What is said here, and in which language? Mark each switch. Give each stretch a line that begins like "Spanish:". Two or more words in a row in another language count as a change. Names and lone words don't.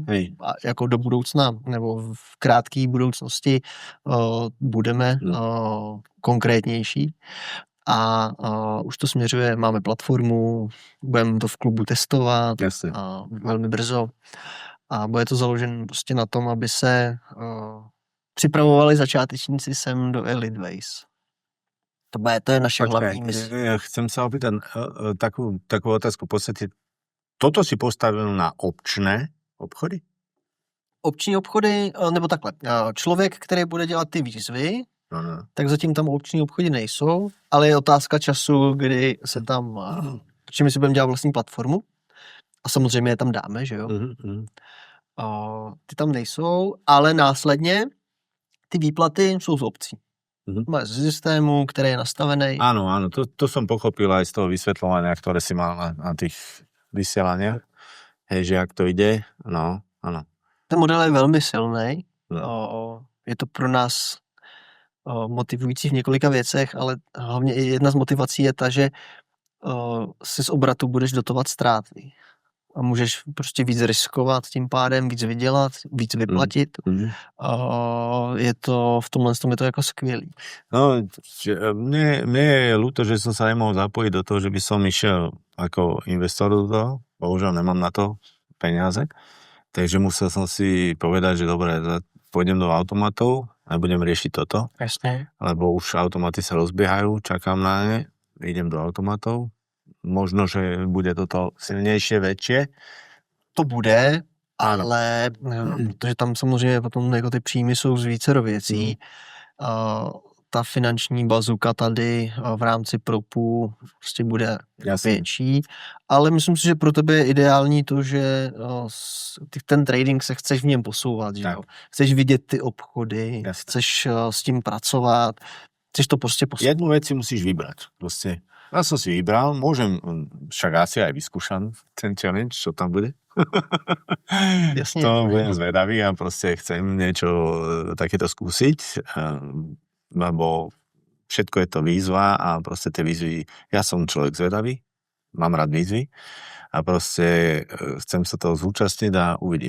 Czech: A jako do budoucna nebo v krátké budoucnosti budeme konkrétnější. A už to směřuje, máme platformu, budeme to v klubu testovat velmi brzo. A bude to založen prostě na tom, aby se připravovali začátečníci sem do Elite Ways. To je naše hlavní mise.
Slovak: Ja chcem sa opýtať takú otázku. V podstate, toto si postavil na opčné obchody?
Czech: Opční obchody, nebo takhle. Člověk, který bude dělat ty výzvy, tak zatím tam opční obchody nejsou, ale je otázka času, kdy se tam, protože my si budeme dělat vlastní platformu a samozřejmě je tam dáme, že jo? Ty tam nejsou, ale následně ty výplaty jsou z obcí. Z systému, který je nastavený.
Slovak: Áno, to som pochopil aj z toho vysvetľovania, ktoré si mal na tých vysielaniach. Hej, že jak to ide, no, áno.
Czech: Ten model je velmi silný. Je to pro nás motivující v několika věcech, ale hlavně jedna z motivací je ta, že si z obratu budeš dotovat ztráty. A můžeš prostě víc riskovat, tím pádem víc vydělat, víc vyplatit. Je to, v tomhle tom je to jako skvělý. No,
Slovak: mne je ľúto, že som sa nemohol zapojiť do toho, že by som išiel ako investor do toho. Bohužiaľ nemám na to peniaze. Takže musel som si povedať, že dobre, pôjdem do automatov a budem riešiť toto. Jasne. Lebo už automaty sa rozbiehajú, čakám na ne, idem do automatov. Možno, že bude toto silnejšie, väčšie. To bude, Áno.
Czech: Ale protože tam samozřejmě potom jako ty příjmy jsou z vícero věcí. Ta finanční bazuka tady v rámci propů prostě bude větší, ale myslím si, že pro tebe je ideální to, že ten trading se chceš v něm posouvat, že jo? Chceš vidět ty obchody, chceš s tím pracovat, chceš to prostě posouvat.
Slovak: Jednu vec si musíš vybrať. Proste, ja som si vybral, môžem, však asi aj vyskúšam ten challenge, čo tam bude. Jasne. To budem zvedavý a proste chcem niečo takéto skúsiť, lebo všetko je to výzva a proste tie výzvy, ja som človek zvedavý, mám rád výzvy a proste chcem sa toho zúčastniť a uvidím.